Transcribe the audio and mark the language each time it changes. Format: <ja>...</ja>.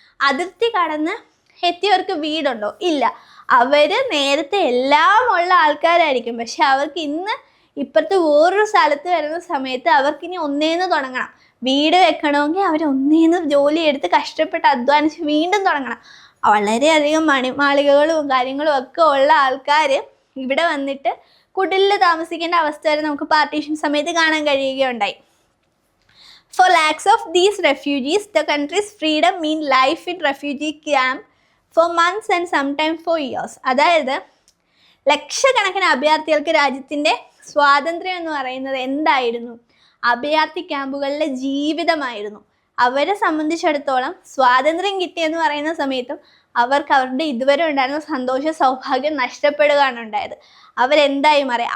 <ml>അതിർത്തി കടന്ന് എത്തിയവർക്ക് വീടുണ്ടോ? ഇല്ല. അവർ നേരത്തെ എല്ലാം ഉള്ള ആൾക്കാരായിരിക്കും, പക്ഷെ അവർക്ക് ഇപ്പുറത്ത് വേറൊരു സ്ഥലത്ത് വരുന്ന സമയത്ത് അവർക്കിനി ഒന്നേന്ന് തുടങ്ങണം. വീട് വെക്കണമെങ്കിൽ അവർ ഒന്നേന്ന് ജോലിയെടുത്ത് കഷ്ടപ്പെട്ട് അധ്വാനിച്ച് വീണ്ടും തുടങ്ങണം. വളരെയധികം മണിമാളികകളും കാര്യങ്ങളും ഒക്കെ ഉള്ള ആൾക്കാർ ഇവിടെ വന്നിട്ട് കുടിലിൽ താമസിക്കേണ്ട അവസ്ഥ വരെ നമുക്ക് പാർട്ടീഷൻ സമയത്ത് കാണാൻ കഴിയുകയുണ്ടായി.</ml> <en>For lakhs of these refugees, the country's freedom mean life in refugee camp for months and sometimes for years.</en> <ml>അതായത് ലക്ഷക്കണക്കിന് അഭയാർത്ഥികൾക്ക് രാജ്യത്തിൻ്റെ സ്വാതന്ത്ര്യം എന്ന് പറയുന്നത് എന്തായിരുന്നു? അഭയാർത്ഥി ക്യാമ്പുകളിലെ ജീവിതമായിരുന്നു. അവരെ സംബന്ധിച്ചിടത്തോളം സ്വാതന്ത്ര്യം കിട്ടിയെന്ന് പറയുന്ന സമയത്തും അവർക്ക് അവരുടെ ഇതുവരെ ഉണ്ടായിരുന്ന സന്തോഷ സൗഭാഗ്യം നഷ്ടപ്പെടുകയാണ് ഉണ്ടായത്. അവരെന്തായി മാറി?</ml>